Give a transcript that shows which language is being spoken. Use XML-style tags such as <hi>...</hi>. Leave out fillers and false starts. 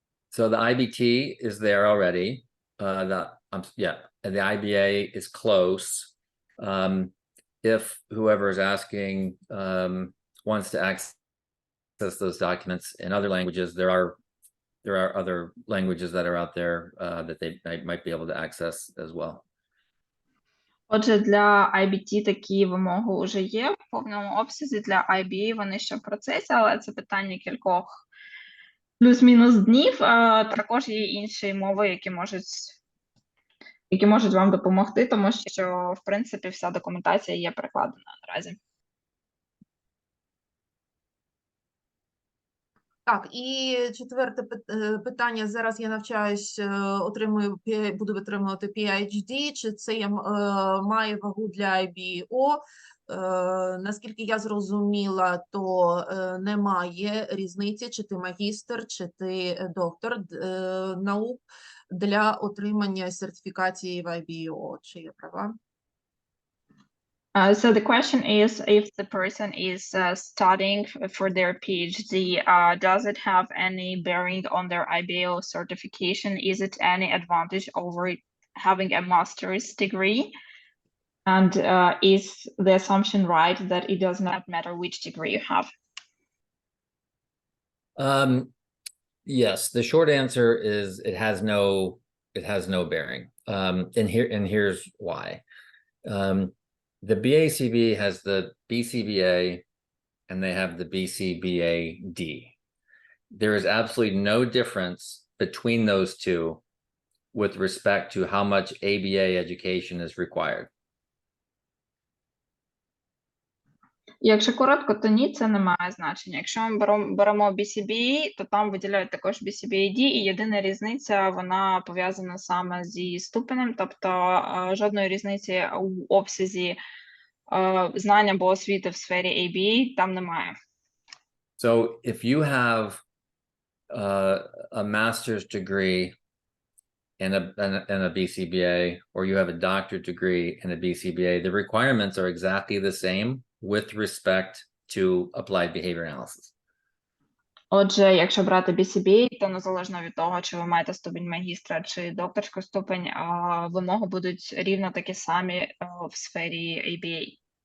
<en>So the IBT is there already. The IBA is close. If whoever is asking wants to access those documents in other languages, there are other languages that are out there that they might be able to access as well.</en> <uk>Отже, для IBT такі вимоги вже є в повному обсязі, для IBA вони ще в процесі, але це питання кількох плюс-мінус днів. Також є інші мови, які можуть вам допомогти, тому що, в принципі, вся документація є перекладена наразі. Так, і четверте питання. Зараз я навчаюсь, буду отримувати PhD. Чи це має вагу для IBO? Наскільки я зрозуміла, то немає різниці, чи ти магістр, чи ти доктор наук для отримання сертифікації в IBO. Чи є права?</uk> <en>So the question is, if the person is studying for their PhD, does it have any bearing on their IBAO certification? Is it any advantage over having a master's degree? And is the assumption right that it does not matter which degree you have? Yes, the short answer is it has no bearing. and here's why. The BACB has the BCBA and they have the BCBA-D. There is absolutely no difference between those two with respect to how much ABA education is required.</en> <uk>Якщо коротко, то ні, це не має значення. Якщо ми беремо BCBA, то там виділяють також BCBA-D, і єдина різниця, вона пов'язана саме зі ступенем, тобто жодної різниці у обсязі знань або освіти в сфері ABA там немає.</uk> <en>So if you have a master's degree and a BCBA, or you have a doctorate degree and a BCBA, the requirements are exactly the same with respect to applied behavior analysis.</en> <uk>Отже, якщо брати BCBA, то незалежно від того, чи ви маєте ступінь магістра чи докторську ступень, вимоги будуть рівно такі самі в сфері ABA.</uk>